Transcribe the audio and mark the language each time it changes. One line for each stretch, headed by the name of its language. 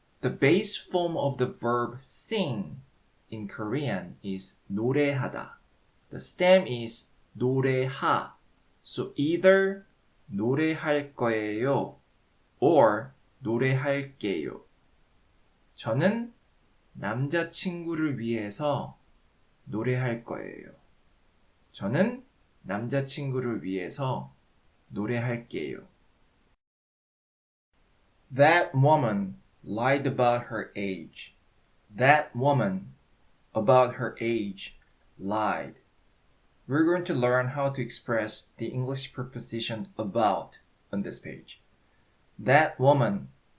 English: The base form of the verb sing in Korean is 노래하다. The stem is 노래하. So either
Korean: 노래할 거예요
English: or
Korean: 노래할게요. 저는 남자친구를 위해서 노래할 거예요. 저는 남자친구를 위해서 노래할게요.
English: That woman lied about her age. That woman about her age lied. We're going to learn how to express the English preposition about on this page. That woman.